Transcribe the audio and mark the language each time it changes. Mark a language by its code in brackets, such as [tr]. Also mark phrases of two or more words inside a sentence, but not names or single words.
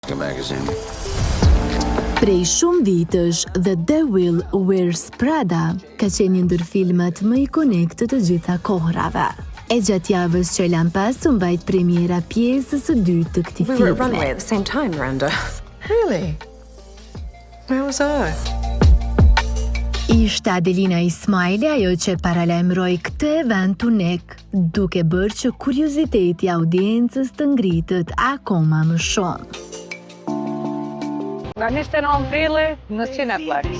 [sq] magazine. Prej shumë vitësh, The Devil Wears Prada ka qenë një ndër filmat më ikonik të gjitha kohërave. E gjatë javës që lan pas u mbajt premiera pjesës së dytë të këtij [en] We were at [sq] filmi. [en] runway at the same time, Miranda. Really? Where was I? [sq] Ishte Adelina Ismaili ajo që paralajmëroi këtë event unik, duke bërë që kurioziteti i audiencës të ngritet akoma më shumë. Nga 29 prilli në Cineplex.